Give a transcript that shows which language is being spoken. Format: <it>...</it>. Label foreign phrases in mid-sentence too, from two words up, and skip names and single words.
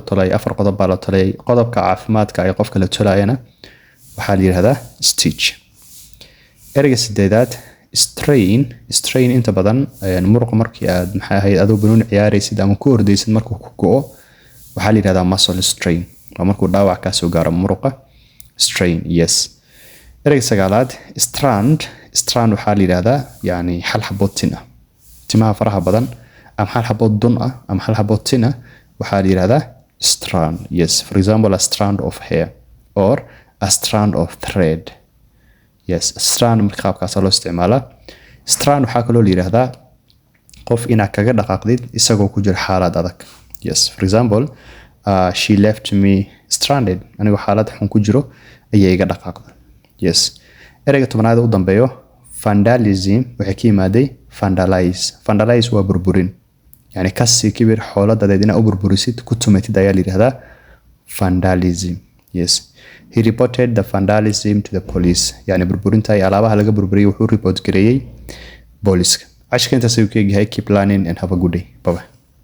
<so>tolay afar qodob baa la tolay qodobka caafimaadka ay qofka la tolayana waxa la yiraahdaa stitch ereyga sideedaad strain inta badan muruq markii aad maxay ahayd adoo banoon ciyaaraysid ama ku ordaysid markuu ku go'o waxa la yiraahdaa</so> <en>muscle strain</en> <so>waa markuu dhaawac ka soo gaaro muruqa strain yes ereyga sagaalaad strand waxa la yiraahdaa yani hal xabad tin ah timaha faraha badan ama hal xabad dun ah ama hal xabad tin ah waxa la yiraahdaa strand</so> <en>yes for example a strand of hair or a strand of thread yes strand</en> <so>marka qaabkaas loo isticmaalaa strand waxa kale oo la yiraahdaa qof inaad kaga dhaqaaqdid isagoo ku jira xaalad adag</so> <en>yes for example she left me stranded</en> <so>aniga xaalad xun ku jiro ayay iga dhaqaaqday yes ereyga tobnaad u dambeeyo vandalism waxa ka yimaaday vandalize waa burburin yani kasi kibir xooladadeed inaad u burburisid ku tumatid ayaa la yiraahdaa vandalism</so> <en>yes he reported the vandalism to the police</en> <so>yani burburinta ay alaabaha laga burburiyay wuxuu report gareeyay booliska ashka intaas ayuu ka yahay</so> <en>keep learning and have a good day bye</en>